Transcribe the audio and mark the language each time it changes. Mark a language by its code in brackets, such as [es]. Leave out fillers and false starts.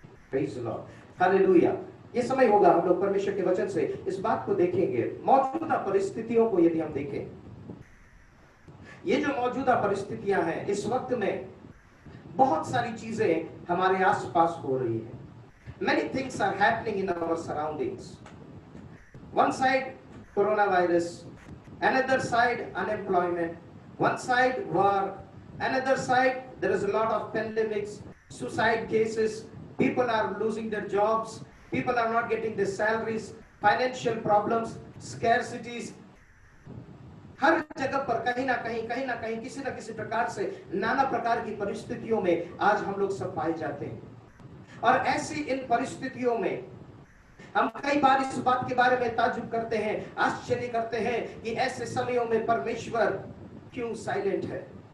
[en] Praise the Lord, hallelujah. [hi] ये समय होगा हम लोग परमेश्वर के वचन से इस बात को देखेंगे। मौजूदा परिस्थितियों को यदि हम देखें, ये जो मौजूदा परिस्थितियां हैं इस वक्त में, बहुत सारी चीजें हमारे आसपास हो रही है। [en] Many things are happening in our surroundings. One side coronavirus, another side unemployment, one side war, another side there is a lot of pandemics, suicide cases, people are losing their jobs, people are not getting their salaries, financial problems, scarcities. [hi] हर जगह पर कहीं ना कहीं किसी न किसी प्रकार से नाना प्रकार की परिस्थितियों में आज हम लोग सब पाए जाते हैं। और ऐसी इन परिस्थितियों में हम कई बार इस बात के बारे में ताज्जुब करते हैं, आश्चर्य करते हैं कि ऐसे समयों में परमेश्वर क्यों साइलेंट है।